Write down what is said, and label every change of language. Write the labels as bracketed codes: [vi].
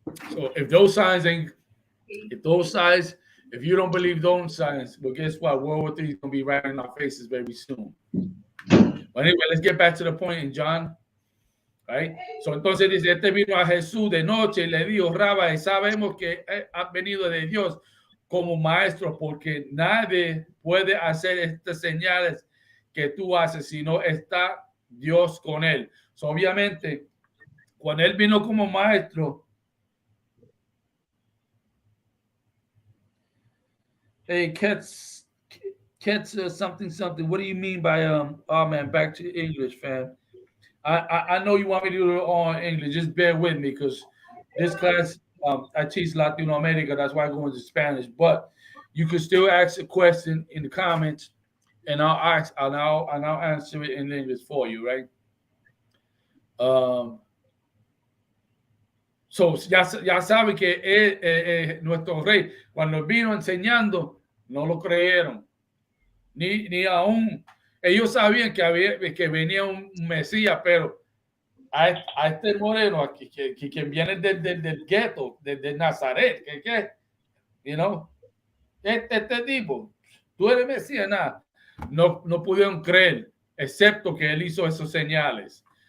[en] So if you don't believe those signs, well, guess what? World War III is going to be right in our faces very soon. But anyway, let's get back to the point in John. Right? [es] So entonces dice, vino a Jesús de noche y le dijo, Rabbi, sabemos que has venido de Dios como maestro, porque nadie puede hacer estas señales que tú haces si no está Dios con él. [en] So, [es] obviamente, cuando él vino como maestro, [en] hey, Kets something. What do you mean by oh man, back to English, fam. I know you want me to do it all in English. Just bear with me because this class I teach Latino America. That's why I go into Spanish. But you can still ask a question in the comments, and I'll answer it in English for you, right? [es] So ya sabe que nuestro rey cuando vino enseñando no lo creyeron. Ni aún ellos sabían que venía un Mesías, pero a este moreno aquí que viene del gueto, de Nazaret, [en] you know, [es] este tipo, tú eres Mesías, nada, no pudieron creer, excepto que él hizo esos señales.